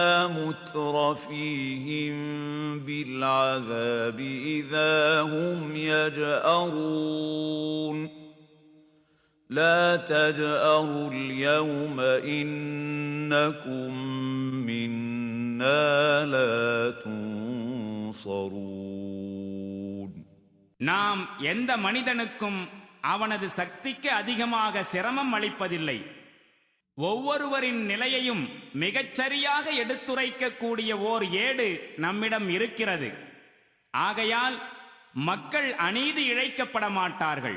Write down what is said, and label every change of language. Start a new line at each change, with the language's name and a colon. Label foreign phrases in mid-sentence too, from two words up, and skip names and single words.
Arabic: مُتْرَفِيهِم بِالْعَذَابِ إِذَا هُمْ يَجْأَرُونَ لَا تَجْأَرُوا الْيَوْمَ إِنَّكُمْ مِنَّا لَا تُنصَرُونَ
Tamil: நாம் எந்த மனிதனுக்கும் அவனது சக்திக்கு அதிகமாக சிரமம் அளிப்பதில்லை. ஒவ்வொருவரின் நிலையையும் மிகச்சரியாக எடுத்துரைக்கக்கூடிய ஓர் ஏடு நம்மிடம் இருக்கிறது. ஆகையால் மக்கள் அநீதி இழைக்கப்பட மாட்டார்கள்.